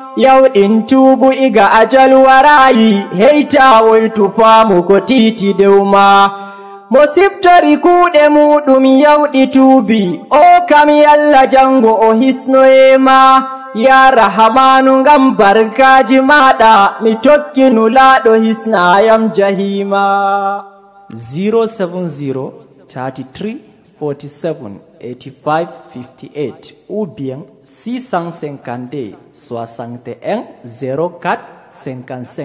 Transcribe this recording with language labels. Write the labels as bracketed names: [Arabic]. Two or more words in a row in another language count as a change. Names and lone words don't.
[Fula] Yawɗin tubu iga ajal warayi, heita woytu faamu ko titi dewma. Mo siftori kuɗe muɗum yawɗi tuubi, o kam yalla jango o hisno e ma. Ya Rahamanu ngam barkaji maɗa, mi tokki nulaɗo hisna yam jahima. [English] Zero seven zero thirty three forty seven eighty five fifty eight [French] ou bien six cent cinquante-deux soixante et un zéro quatre cinquante-cinq.